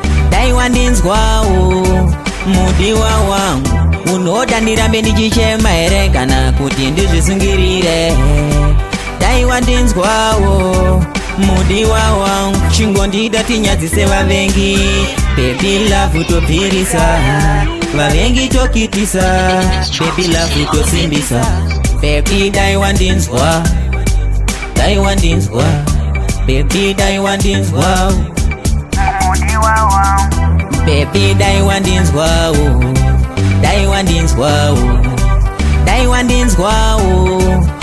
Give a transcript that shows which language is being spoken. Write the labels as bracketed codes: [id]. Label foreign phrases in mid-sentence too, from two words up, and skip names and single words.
[sn] Dai wandinzwa, oh. Mudiwa wangu, unoda ndirambe ndichichema here kana kuti ndizvisungirire? Dai wandinzwa, oh. Mudiwa wangu, chingondida tinyadzise vavengi. [en] Baby love [sn] tobvirisa, vavengi tokitisa. [en] Baby love [sn] tosimbisa. Baby, dai wandinzwa. Dai wandinzwa. Baby, dai wandinzwa. Baby, dai wandinzwa, oh. Dai wandinzwa, oh. Dai wandinzwa, oh.